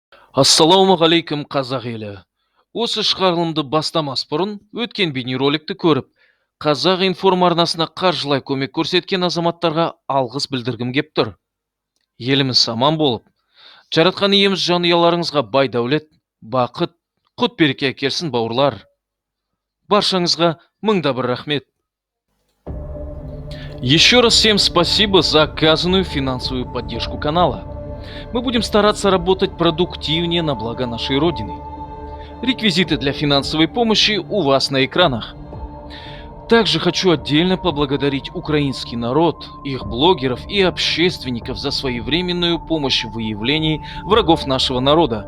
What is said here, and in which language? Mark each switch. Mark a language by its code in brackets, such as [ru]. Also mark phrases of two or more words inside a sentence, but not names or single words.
[kk] Ассалаумағалейкум қазақ елі. Осы шығарылымды бастамас бұрын өткен бейнероликті көріп, қазақ информ арнасына қаржылай көмек көрсеткен азаматтарға алғыс білдіргім кеп тұр. Еліміз аман болып, жаратқан иеміз жанұяларыңызға бай дәулет, бақыт, құт береке әкелсін бауырлар. Баршаңызға мыңда бір рахмет. [ru] Еще раз всем спасибо за оказанную финансовую поддержку канала. Мы будем стараться работать продуктивнее на благо нашей Родины. Реквизиты для финансовой помощи у вас на экранах. Также хочу отдельно поблагодарить украинский народ, их блогеров и общественников за своевременную помощь в выявлении врагов нашего народа.